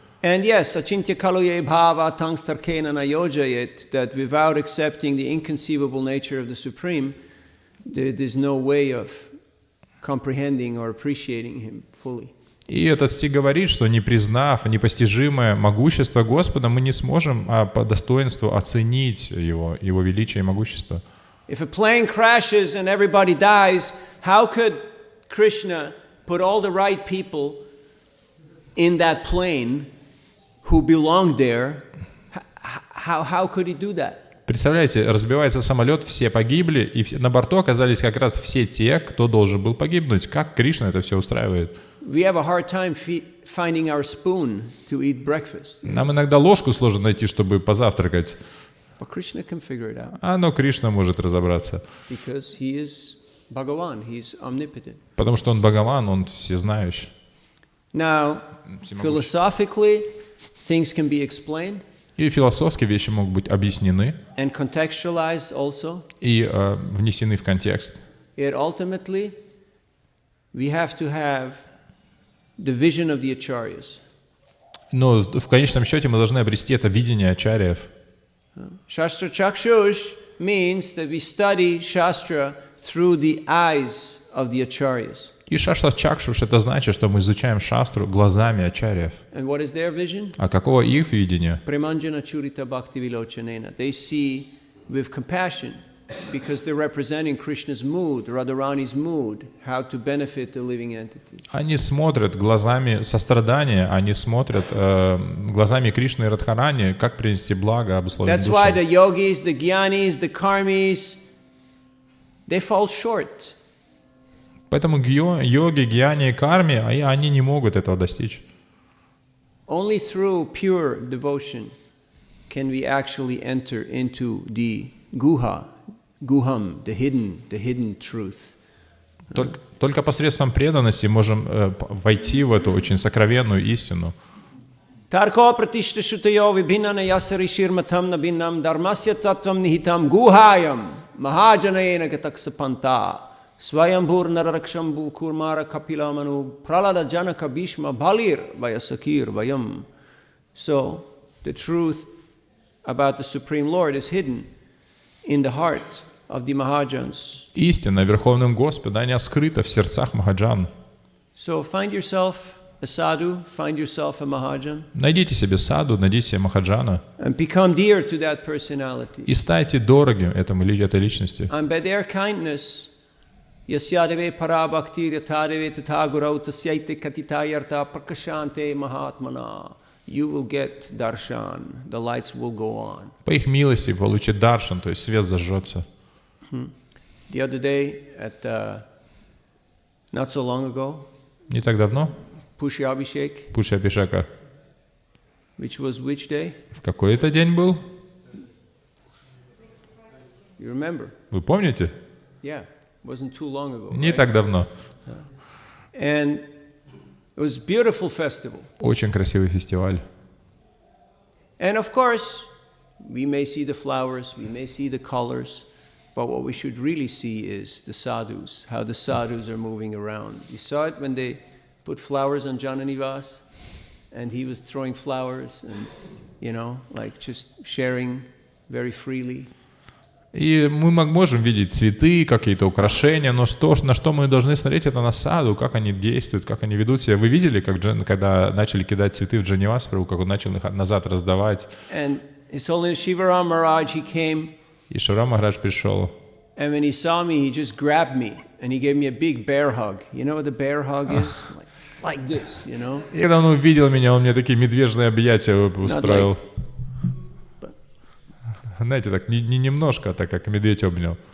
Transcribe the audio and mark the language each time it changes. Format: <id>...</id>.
<en>And yes,</en> <sa>achintya kaloye bhava tangstarkena nayojayet,</sa> <en>that without accepting the inconceivable nature of the Supreme, there's no way of comprehending or appreciating Him fully.</en> <ru>И этот стих говорит, что не признав непостижимое могущество Господа, мы не сможем по достоинству оценить Его величие и могущество.</ru> <en>If a plane crashes and everybody dies, how could Krishna put all the right people in that plane who belong there? How could he do that?</en> <ru>Представляете, разбивается самолет, все погибли, и на борту оказались как раз все те, кто должен был погибнуть. Как Кришна это все устраивает?</ru> <en>We have a hard time finding our spoon to eat breakfast.</en> <ru>Нам иногда ложку сложно найти, чтобы позавтракать.</ru> <en>But Krishna can figure it out.</en> <ru>Но Кришна может разобраться.</ru> <en>Because he is Bhagavan, he's omnipotent.</en> <ru>Потому что он Бхагаван, он всезнающий.</ru> <en>Now, philosophically, things can be explained.</en> <ru>И философски вещи могут быть объяснены.</ru> <en>And contextualized also.</en> <ru>И внесены в контекст.</ru> <en>Yet ultimately, we have to have the vision of the acharyas.</en> <ru>Но в конечном счете мы должны обрести это видение ачарьев.</ru> <en>Shastra Chakshush means that we study Shastra through the eyes of the acharyas.</en> <ru>И шашта чакшуш это значит, что мы изучаем шастру глазами ачарьев.</ru> <en>And what is their vision?</en> <ru>А какого их видение?</ru> <sa>Premanjana Churita Bhakti Vilochanena.</sa> <en>They see with compassion because they're representing Krishna's mood, Radharani's mood, how to benefit the living entity.</en> <ru>Они смотрят глазами сострадания, они смотрят глазами Кришны и Радхарани, как принести благо обусловить</ru> <en>That's why</en> <ru>душу.</ru> <en>the yogis, the gyanis, the karmis, they fall short.</en> <ru>Поэтому йоги, гьяни и карми, они не могут этого достичь.</ru> <en>Only through pure devotion can we actually enter into the guham, the hidden truth.</en> <ru>Только посредством преданности можем войти в эту очень сокровенную истину.</ru> <sa>Tarko pratishta shutayo vibhinana yasari shirmatam nabinam dharmasya tattvam nihitam guhayam mahajanayena gataksapanta swayambhur nararakshambhu kurmara kapilamanu pralada janaka bhishma bhalir vayasakir vayam.</sa> <en>So the truth about the Supreme Lord is hidden in the heart of the Mahajans.</en> <ru>Истина Верховным Господом, она скрыта в сердцах Махаджан.</ru> <en>So find yourself a sadhu, find yourself a Mahajan,</en> <ru>Найдите себе саду, найдите себе Махаджана</ru> <en>and become dear to that personality.</en> <ru>и станьте дорогим этой личности.</ru> <en>And by their kindness,</en> <sa>yasyadeve parabhakti yatadeve tatagurau tasyaite katitayarta prakashante mahatmana,</sa> <en>you will get darshan, the lights will go on.</en> <ru>По их милости получит даршан, то есть свет зажжется.</ru> <en>The other day, not so long ago,</en> <ru>Не так давно,</ru> <en>Pushya Abhishek,</en> <ru>Пуши Абхишека,</ru> <en>which was which day?</en> <ru>в какой это день был?</ru> <en>You remember?</en> <ru>Вы помните?</ru> <en>Yeah, wasn't too long ago.</en> <ru>Не</ru> <en>Right?</en> <ru>так давно.</ru> <en>And it was a beautiful festival.</en> <ru>Очень красивый фестиваль.</ru> <en>And of course, we may see the flowers, we may see the colors, but what we should really see is the sadhus, how the sadhus are moving around. You saw it when they put flowers on Jananivas, and he was throwing flowers and, you know, like just sharing very freely.</en> <ru>И мы можем видеть цветы, какие-то украшения, но на что мы должны смотреть, это на саду, как они действуют, как они ведут себя. Вы видели, когда начали кидать цветы в Джаниваспру, как он начал их назад раздавать?</ru> <en>And His Holiness Shivaram Maharaj, he came,</en> <ru>И Ширам Махарадж пришел.</ru> <en>and when he saw me, he just grabbed me, and he gave me a big bear hug. You know what the bear hug is? Like this, you know?</en> <ru>И когда он увидел меня, он мне такие медвежьи объятия устроил. Знаете, так не немножко, а так как медведь обнял.</ru>